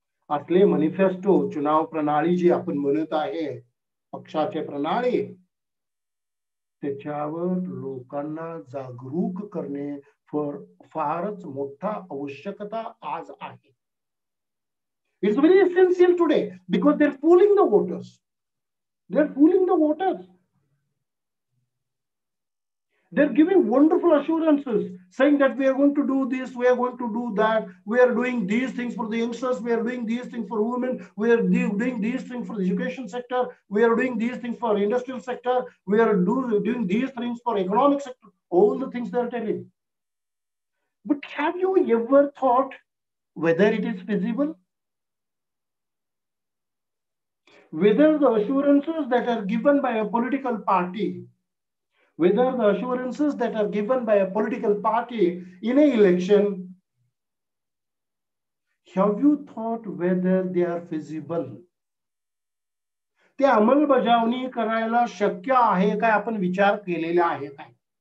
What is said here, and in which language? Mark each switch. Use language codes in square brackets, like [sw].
[mr] असले मॅनिफेस्टो, चुनाव प्रणाली जी आपण म्हणत आहे, पक्षाचे प्रणाली, त्याच्यावर लोकांना जागरूक करणे फारच मोठा आवश्यकता आज आहे. [en] It's very essential today because they're fooling the voters. They're fooling the voters. They're giving wonderful assurances, saying that we are going to do this, we are going to do that, we are doing these things for the youngsters, we are doing these things for women, we are doing these things for the education sector, we are doing these things for industrial sector, we are doing these things for economic sector. All the things they are telling. But have you ever thought whether it is feasible? Whether the assurances that are given by a political party, whether the assurances that are given by a political party in an election, have you thought whether they are feasible? [mr] ते अंमलबजावणी करायला शक्य आहे काय? आपण विचार केलेला आहे काय?